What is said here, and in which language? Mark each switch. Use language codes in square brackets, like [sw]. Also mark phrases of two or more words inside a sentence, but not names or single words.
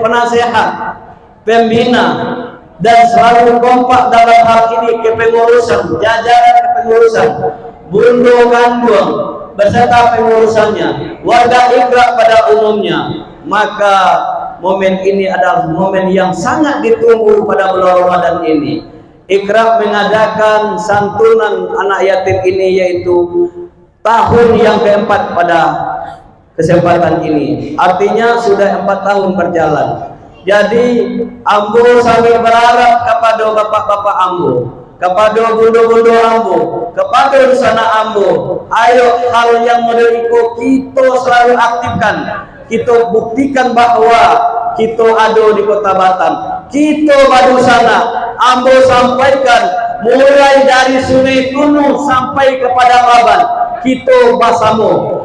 [id] penasehat, pembina, dan selalu kompak dalam hal ini kepengurusan, jajaran kepengurusan Bundo Kanduang beserta pengurusannya, warga Ikrab pada umumnya, maka momen ini adalah momen yang sangat ditunggu pada bulan Ramadan ini. Ikrab mengadakan santunan anak yatim ini, yaitu tahun yang keempat pada kesempatan ini. Artinya sudah 4 tahun berjalan. Jadi Ambo sambil berharap kepada bapak-bapak Ambo, kepada bundo-bundo Ambo, kepada sana Ambo, ayo hal yang model itu kita selalu aktifkan. Kita buktikan bahwa kita ada di Kota Batam, kita badu sana. Ambo sampaikan mulai dari Sungai Tunu sampai kepada Baban, kita bersama.